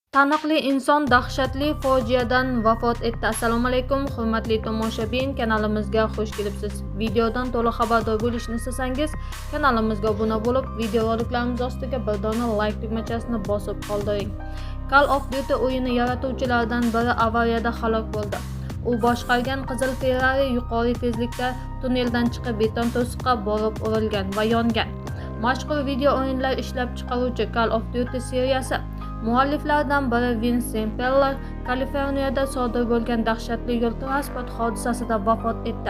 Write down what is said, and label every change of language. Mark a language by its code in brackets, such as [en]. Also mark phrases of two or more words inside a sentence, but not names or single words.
[uz] Taniqli inson dahshatli fojiadan vafot etdi. Assalomu alaykum, hurmatli tomoshabin, kanalimizga xush kelibsiz. Videodan to'liq xabardor bo'lishni istasangiz, kanalimizga obuna bo'lib, videoroliklarimiz ostiga bir dona like tugmachasini bosib qoldiring. Call of Duty o'yini yaratuvchilaridan biri avariyada halok bo'ldi. U boshqargan qizil Ferrari yuqori tezlikda tunneldan chiqib beton to'siqqa borib urilgan va yongan. Mashhur video o'yinlar ishlab chiqaruvchi Call of Duty seriyasi mualliflaridan biri Vince Zampella Kaliforniyada sodir bo'lgan dahshatli yo'l transport hodisasida vafot etdi.